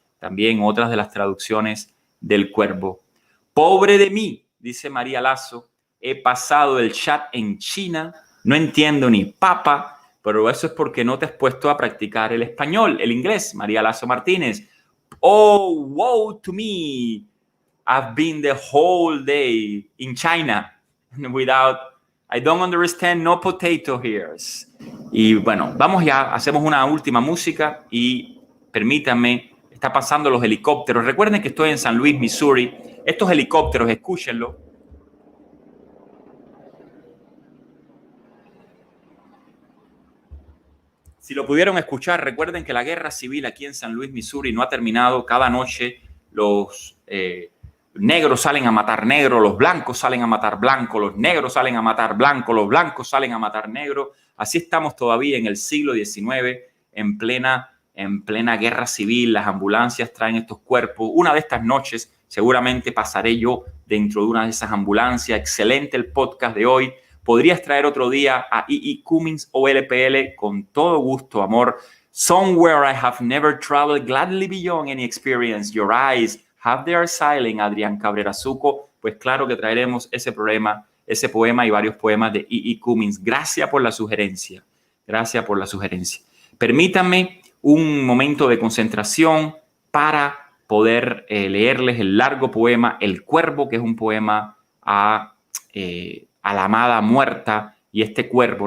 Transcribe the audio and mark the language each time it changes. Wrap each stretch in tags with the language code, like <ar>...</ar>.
<es>También otras de las traducciones del Cuervo. Pobre de mí, dice María Lazo, he pasado el chat en China, no entiendo ni papa, pero eso es porque no te has puesto a practicar el español, el inglés.</es> <en>María Lazo Martínez. Oh, woe to me. I've been the whole day in China without, I don't understand no potato ears.</en> <es>Y bueno, vamos ya, hacemos una última música y permítanme, está pasando los helicópteros. Recuerden que estoy en San Luis, Missouri. Estos helicópteros, escúchenlo. Si lo pudieron escuchar, recuerden que la guerra civil aquí en San Luis, Missouri no ha terminado. Cada noche los negros salen a matar negros, los blancos salen a matar blancos, los negros salen a matar blancos, los blancos salen a matar negros. Así estamos todavía en el siglo XIX, en plena guerra civil. Las ambulancias traen estos cuerpos. Una de estas noches seguramente pasaré yo dentro de una de esas ambulancias. Excelente el podcast de hoy. Podrías traer otro día a E.E. Cummings o LPL con todo gusto, amor.</es> <en>Somewhere I have never traveled, gladly beyond any experience. Your eyes have their silent, Adrián Cabrera Zuco.</en> <es>Pues claro que traeremos ese poema y varios poemas de E.E. Cummings. Gracias por la sugerencia. Gracias por la sugerencia. Permítanme un momento de concentración para poder leerles el largo poema El Cuervo, que es un poema a la amada muerta y este cuervo.</es>